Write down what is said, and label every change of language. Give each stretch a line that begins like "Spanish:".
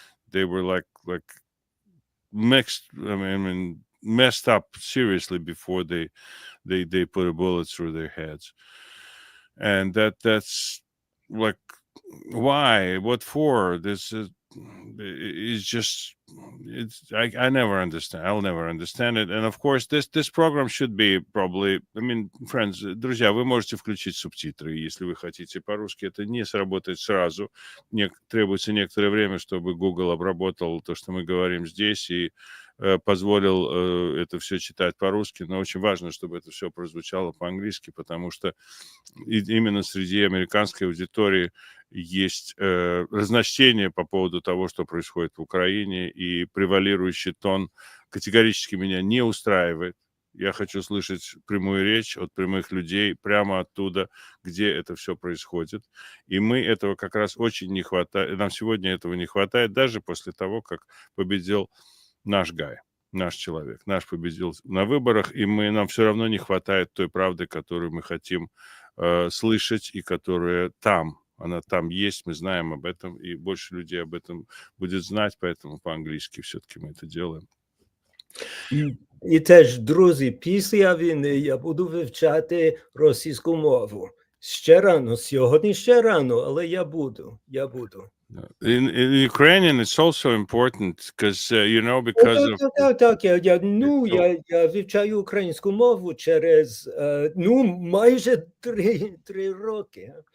English: They were like mixed. I mean, messed up seriously before they put a bullet through their heads, and that's like, why, what for? This is just, I never understand. I'll never understand it. And of course, this program should be probably, I mean, friends,
Russian: друзья, вы можете включить субтитры, если вы хотите по-русски. Это не сработает сразу. Требуется некоторое время, чтобы Google обработал то, что мы говорим здесь, и позволил это все читать по-русски. Но очень важно, чтобы это все прозвучало по-английски, потому что именно среди американской аудитории есть разночтение по поводу того, что происходит в Украине, и превалирующий тон категорически меня не устраивает. Я хочу слышать прямую речь от прямых людей прямо оттуда, где это все происходит. И мы этого как раз очень не хватает. Нам сегодня этого не хватает, даже после того, как победил наш Гай, наш человек. Наш победил на выборах, и нам все равно не хватает той правды, которую мы хотим слышать, и которая там. Она там есть, мы знаем об этом, и больше людей об этом будет знать, поэтому по-английски все-таки мы это делаем.
Ukrainian: І теж, друзі, після війни я буду вивчати російську мову. Ще рано, сьогодні ще рано, але я буду.
English: In Ukrainian, it's also important because, because of...
Ukrainian: Так. Я вивчаю українську мову через, майже 3 роки.